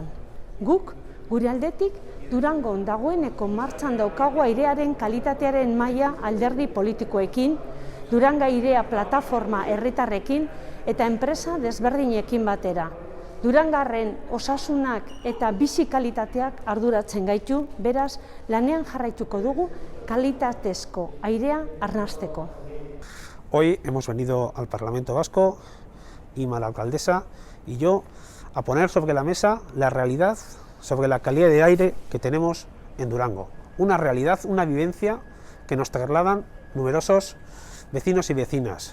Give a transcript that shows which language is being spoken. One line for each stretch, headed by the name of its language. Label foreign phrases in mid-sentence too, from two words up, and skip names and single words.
Basque: Guk, gure aldetik, Durangon dagoeneko martxan daukagu airearen kalitatearen maila alderdi politikoekin, Duranga Airea plataforma herritarrekin eta enpresa desberdinekin batera. Durangarren osasunak eta bizi kalitateak arduratzen gaitu, beraz, lanean jarraituko dugu kalitatezko airea arnasteko.
Spanish: Hoy hemos venido al Parlamento Vasco, Ima, la alcaldesa, y yo a poner sobre la mesa la realidad sobre la calidad de aire que tenemos en Durango. Una realidad, una vivencia que nos trasladan numerosos vecinos y vecinas.